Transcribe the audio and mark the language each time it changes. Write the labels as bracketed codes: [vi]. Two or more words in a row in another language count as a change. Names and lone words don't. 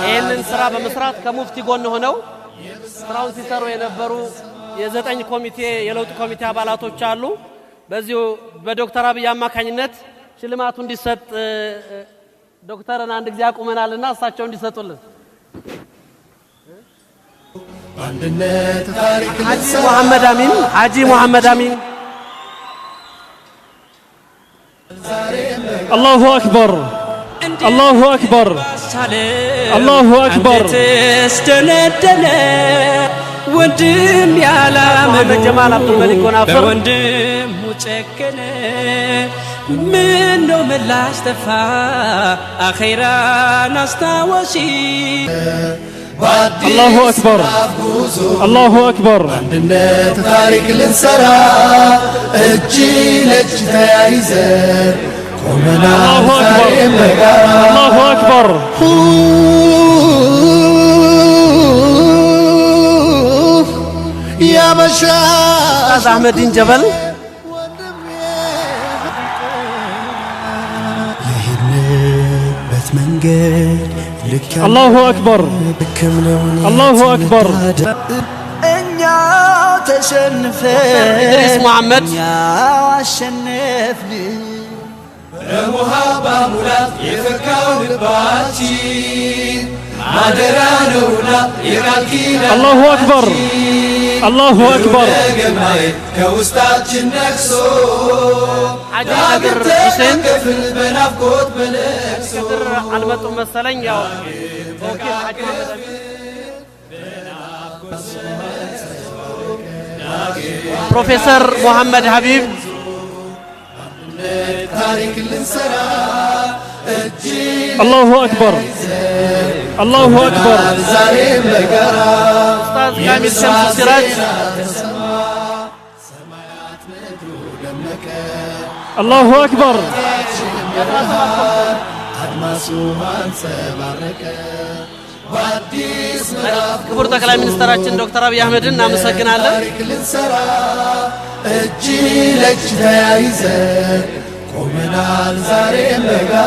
[am] ይህንን ስራ በመስራት ከሙፍቲ ጎን ሆነው ስራውን ሲሰሩ የነበሩ የዘጠኝ ኮሚቴ የለውጥ ኮሚቴ አባላቶች አሉ። በዚሁ በዶክተር አብይ አማካኝነት ሽልማቱ እንዲሰጥ ዶክተርን አንድ ጊዜ አቁመናልና እሳቸው እንዲሰጡልን በአንድነት ታሪክ ሐጂ መሐመድ አሚን ሐጂ መሐመድ አሚን ዛሬም [ar] الله أكبر الله أكبر الله أكبر [am] ወንድም ያላመኑ ጀማል አብዱልመሊክ ወናፈር በወንድም ሙጨከነ ምን ነው ምላሽ ተፋ አኺራን አስታወሺ [ar] الله أكبر الله أكبر [am] አንድነት ታሪክ ልንሰራ እጅ ለእጅ ተያይዘን ቆመናል [ar] الله أكبر [am] ዛሬም በጋራ [ar] الله أكبر يا مشايخ أحمد جبل الله أكبر الله أكبر إدريس محمد [am] ሙሃባ ሙላት የፈካው ልባችን ማደራ ነውና የቃል ኪዳን [ar] الله أكبر الله أكبر [am] ከውስጣችን ነክሶ [ar] حاجة نادر حسين [am] ክፍል በናፍቆት በለቅሶ كدر አልመጡም መሰለኝ ያው ወኪል ሐጂ ፕሮፌሰር ሙሐመድ ሐቢብ ታሪክ ልንሰራ እጅ [ar] الله أكبر الله أكبر [am] ዛሬም በጋራ ኡስታዝ ካሚል ሸምሱ ሲራጅ [ar] الله أكبر [am] አድማሱ አንጸባረቀ በአዲስ ክቡር ጠቅላይ ሚኒስትራችን ዶክተር አብይ አህመድን እናመሰግናለን። ታሪክ ልንሰራ እጅ ለእጅ ተያይዘን ቆመናል ዛሬም በጋራ